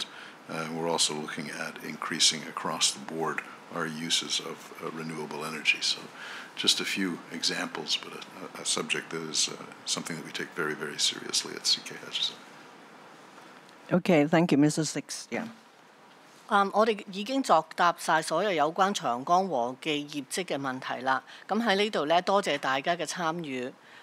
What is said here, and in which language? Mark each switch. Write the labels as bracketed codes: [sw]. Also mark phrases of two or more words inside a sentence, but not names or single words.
[en] We're also looking at increasing across the board our uses of renewable energy. So just a few examples, but a subject that is something that we take very, very seriously at CK Hutchison. Okay, thank you, Mr. Six. Yeah. [yue] 我哋已經作答晒所有有關長江和記業績嘅問題啦。咁喺呢度咧，多謝大家嘅參與。